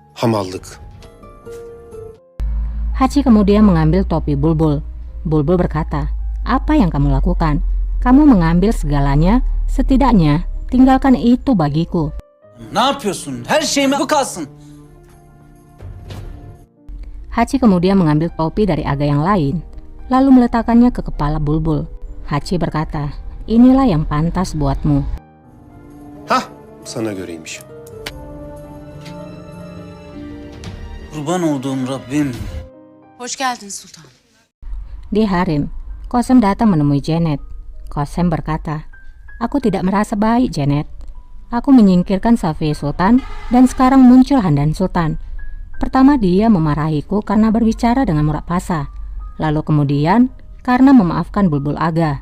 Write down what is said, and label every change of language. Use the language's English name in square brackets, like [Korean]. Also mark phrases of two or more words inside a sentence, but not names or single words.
[Turkish] Hamallık. [Indonesian] Hachi kemudian mengambil topi Bulbul. Bulbul berkata, "Apa yang kamu lakukan? Kamu mengambil segalanya, setidaknya tinggalkan itu bagiku." [Turkish] Ne yapıyorsun? Her şeyime bu kalsın. [Indonesian] Hachi kemudian mengambil topi dari Aga yang lain, lalu meletakkannya ke kepala Bulbul. Hachi berkata, "Inilah yang pantas buatmu." Hah, [Turkish] sana göreymiş. Kurban olduğum Rabbim. Hoş geldin Sultan. [Indonesian] Di harem, Qasem datang menemui Janet. Qasem berkata, "Aku tidak merasa baik, Janet. Aku menyingkirkan Safi Sultan dan sekarang muncul Handan Sultan. Pertama dia memarahiku karena berbicara dengan Murak Pasa. Lalu kemudian karena memaafkan Bulbul Aga."